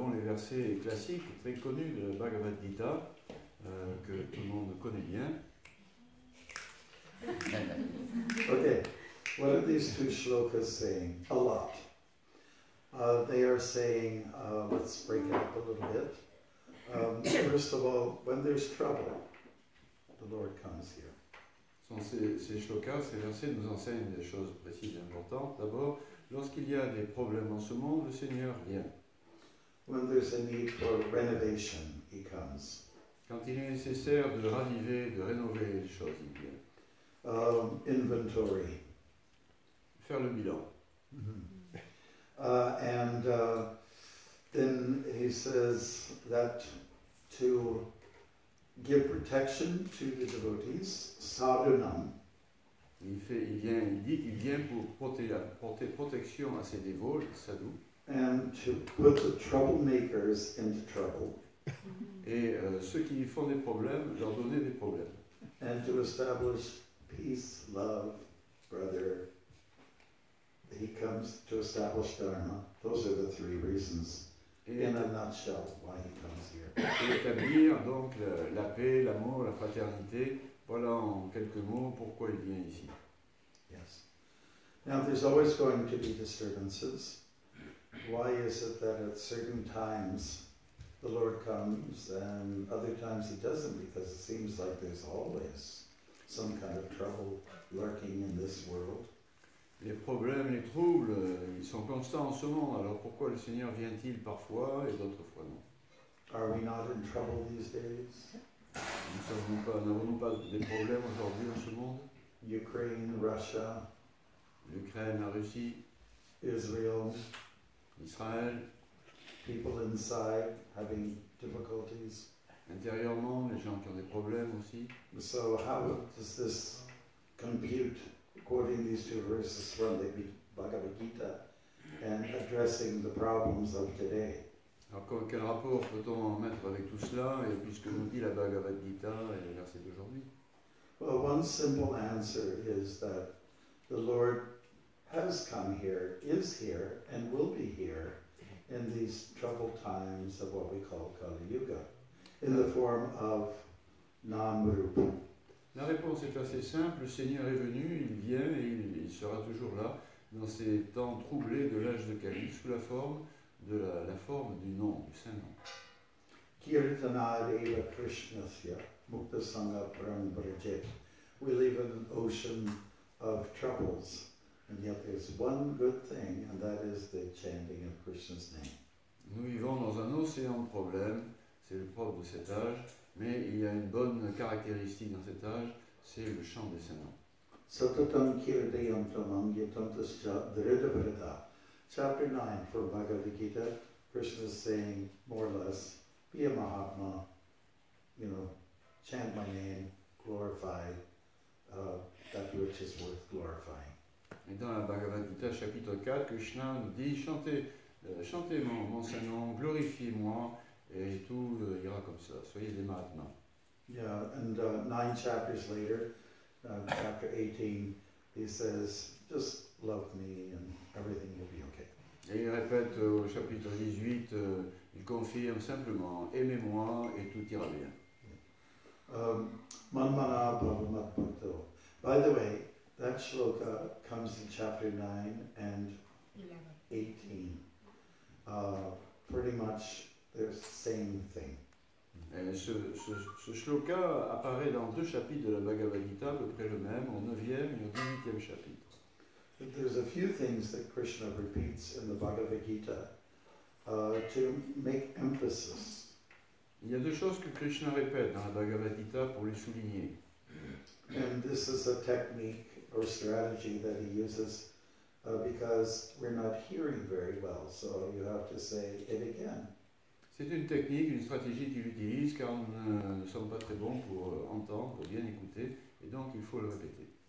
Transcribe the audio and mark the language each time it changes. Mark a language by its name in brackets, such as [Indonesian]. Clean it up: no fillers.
[French] verset classique, très connu de la Bhagavad Gita, que tout le monde connaît bien. [English] Okay, what are these two shlokas saying? A lot. They are saying, let's break it up a little bit. First of all, when there's trouble, the Lord comes here. [French] Ces shlokas, ces versets nous enseignent des choses précises et importantes. D'abord, lorsqu'il y a des problèmes en ce monde, le Seigneur vient. [English] When there's a need for renovation, He comes. [French] Quand il est nécessaire de raviver, de rénover les choses, il vient. [English] Inventory. [French] Faire le bilan. [English] And then He says that to give protection to the devotees, sadhunam. [French] Il dit qu'il vient pour porter protection à ses dévots, les sadhus. [English] And to put the troublemakers into trouble. [French] Et ceux qui font des problèmes, leur donner des problèmes. [English] And to establish peace, love, brother. He comes to establish Dharma. Those are the three reasons, in a nutshell, why He comes here. [French] Et établir donc la paix, l'amour, la fraternité. Voilà en quelques mots pourquoi il vient ici. [English] Yes. Now there's always going to be disturbances. Why is it that at certain times the Lord comes and other times He doesn't? Because it seems like there's always some kind of trouble lurking in this world. [French] Les problèmes, les troubles, ils sont constants en ce monde. Alors pourquoi le Seigneur vient-il parfois et d'autres fois non? [English] Are we not in trouble these days? [French] N'avons-nous pas des problèmes aujourd'hui dans ce monde? [English] Ukraine, Russia, [French] L'Ukraine, la Russie, [English] Israel, [French] Israël, [English] people inside having difficulties. [French] intérieurement, les gens qui ont des problèmes aussi. [English] So how does this compute, quoting these two verses from the Bhagavad Gita and addressing the problems of today? [French] Alors quel rapport peut-on mettre avec tout cela et puisque nous dit la Bhagavad Gita et les versets d'aujourd'hui? [English] Well, one simple answer is that the Lord has come here, is here, and will be here in these troubled times of what we call Kali Yuga, in the form of Nam-rupa. [French] La réponse est assez simple, le Seigneur est venu, il vient et il sera toujours là dans ces temps troublés de l'âge de Kali sous la forme du nom, du Saint-Nom. [Sanskrit] Kirtanadeva Krishnasya Mukta Sangha Param Brajet. [English] We live in an ocean of troubles, and yet there's one good thing, and that is the chanting of Krishna's name. [French] Nous vivons dans un océan de problèmes, c'est le propre de cet âge, mais il y a une bonne caractéristique dans cet âge, c'est le chant des Saint-Noms. [Sanskrit] Satatam Kirdayam Tamam Yatantascha Dhridavrata. [English] Chapter 9 from Bhagavad Gita, Krishna is saying, more or less, be a Mahatma, chant my name, glorify that which is worth glorifying. [French] Et dans la Bhagavad Gita, chapitre 4, Krishna nous dit, chantez mon Saint-Nom, glorifiez-moi, et tout ira comme ça. Soyez des Mahatmas. [English] Yeah, and 9 chapters later, chapter 18, he says, just love me and everything will be okay. [French] Et il répète au chapitre 18, il confirme simplement, aimez-moi et tout ira bien. [Sanskrit] Manmana Bhavamat Bhakto. [English] By the way, that shloka comes in chapter 9 and 18. Pretty much the same thing. [French] Et ce shloka apparaît dans 2 chapitres de la Bhagavad Gita, à peu près le même, au 9e et au 18e chapitre. [English] There's a few things that Krishna repeats in the Bhagavad Gita to make emphasis. [French] Il y a 2 choses que Krishna répète dans la Bhagavad Gita pour les souligner. [English] And this is a technique or strategy that he uses because we're not hearing very well, so you have to say it again. [French] C'est une technique, une stratégie qu'il utilise car nous ne sommes pas très bons pour entendre, pour bien écouter, et donc il faut le répéter.